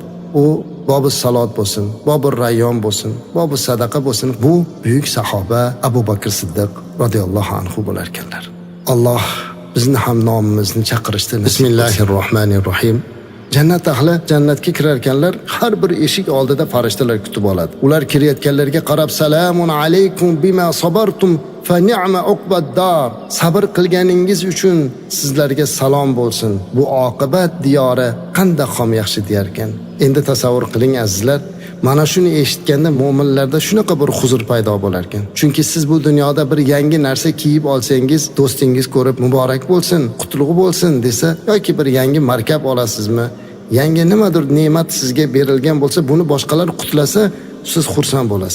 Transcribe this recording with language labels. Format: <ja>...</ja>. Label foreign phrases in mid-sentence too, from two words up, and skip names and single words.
<uz>U Bobus Salot bo'lsin, Bobur Rayyon bo'lsin, Bobus sadaqa bo'lsin, bu buyuk sahoba Abu Bakr Siddiq</uz> <ar>رضي الله عنه</ar> <uz>bo'lar ekanlar. Alloh bizni ham nomimizni chaqirishdi. Bismillahirrohmanirrohim. Jannat ahli jannatga kirar ekanlar, har bir eshik oldida farishtalar kutib oladi. Ular kirayotganlarga qarab,</uz> <ar>"سلام عليكم بما صبرتم فنعم عقبى الدار."</ar> <uz>Sabr qilganingiz uchun sizlarga salom bo'lsin. Bu oqibat diyori qanday ham yaxshi deyar ekan. Endi tasavvur qiling azizlar, mana shuni eshitganda mu'minlarda shunaqa bir huzur paydo bo'lar ekan. Chunki siz bu dunyoda bir yangi narsa kiyib olsangiz, do'stingiz ko'rib muborak bo'lsin, qutlug' bo'lsin desa, yoki bir yangi markab olasizmi, yangi nimadir ne'mat sizga berilgan bo'lsa, buni boshqalar qutlasa, siz xursand bo'lasiz.</uz>